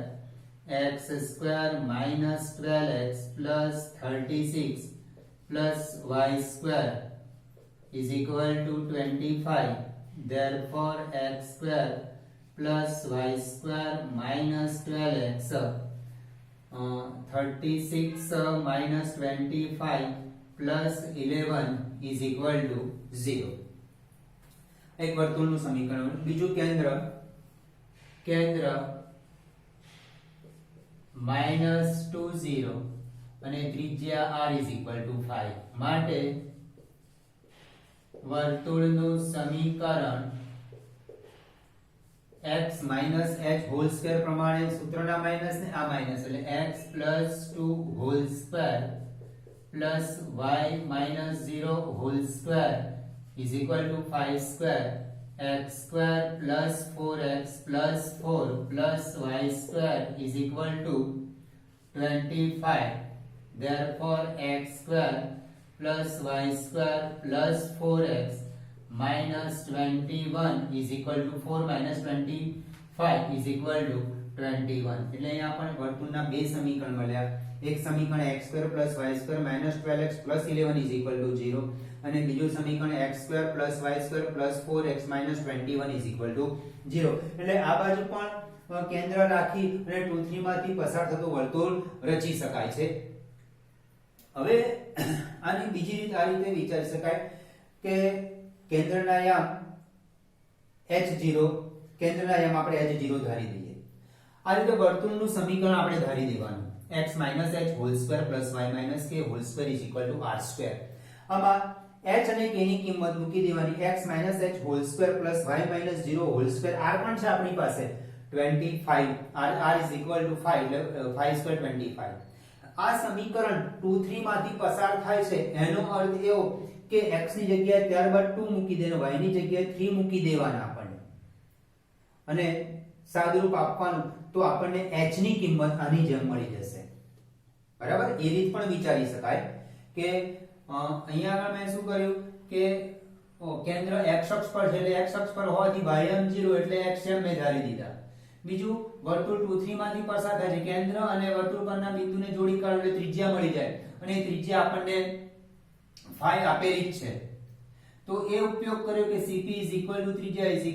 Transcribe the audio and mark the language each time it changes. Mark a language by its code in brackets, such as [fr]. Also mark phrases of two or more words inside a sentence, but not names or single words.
[en] X square minus 12x plus 36 plus y square is equal to 25. Therefore x square plus y square minus 12x 36 minus 25 plus 11 is equal to 0. [gu] એક વર્તુળનું સમીકરણ. બીજું કેન્દ્ર -2, 0 અને ત્રિજ્યા r = 5 માટે વર્તુળનું સમીકરણ [en] x minus h whole square [gu] પ્રમાણે સૂત્રના માઈનસ ને આ માઈનસ એટલે [en] x plus 2 whole square plus y minus 0 whole square is equal to 5 square. X square plus 4x plus 4 plus y square is equal to 25. Therefore x square plus y square plus 4x minus 21 is equal to 4 minus 25 is equal to 21. [gu] એટલે અહીંયા આપણે વર્તુળના બે સમીકરણ મળ્યા. એક સમીકરણ [en] x² plus y² minus 12x plus 11 is equal to 0 [gu] અને બીજું સમીકરણ [en] x² plus y² plus 4x minus 21 is equal to 0. [gu] એટલે આ બાજુ પણ કેન્દ્ર રાખી અને 2, 3 માંથી પસાર થતું વર્તુળ રચી શકાય છે. હવે આની બીજી રીત આ રીતે વિચારી શકાય કે કેન્દ્રના યામ h0 કેન્દ્રના યામ આપણે h0 ધારી દઈએ. આ રીતે વર્તુળનું સમીકરણ આપણે ધારી દેવાનું [en] x minus h whole square plus y minus k whole square is equal to r square. [gu] આમાં h અને k ની કિંમત મૂકી દેવાની. [en] x minus h whole square plus y minus 0 whole square [gu] r પણ છે આપણી પાસે 25 [en] r is equal to 5 [gu] એટલે 5 સ્ક્વેર 25 આ સમીકરણ 2 3 માંથી પસાર થાય છે એનો અર્થ એવો કે x ની જગ્યાએ ત્યારબાદ 2 મૂકી દેવાનો y ની જગ્યાએ 3 મૂકી દેવાના આપણને અને સાદુરૂપ આપવાનું તો આપણને h ની કિંમત આની જેમ મળી જશે બરાબર એ રીત પણ વિચારી શકાય કે અહીંયા આગળ મેં શું કર્યું કે કેન્દ્ર x અક્ષ પર છે એટલે x અક્ષ પર હોવાથી y0 એટલે x એમ મેં ધારી દીધા બીજું વર્તુળ 2 3 માંથી પસાર થાય છે કેન્દ્ર અને વર્તુળ પરના બિંદુને જોડી કાઢો એટલે ત્રિજ્યા મળી જાય અને એ ત્રિજ્યા આપણને phi આપેલી જ છે તો એ ઉપયોગ કર્યો કે cp ત્રિજ્યા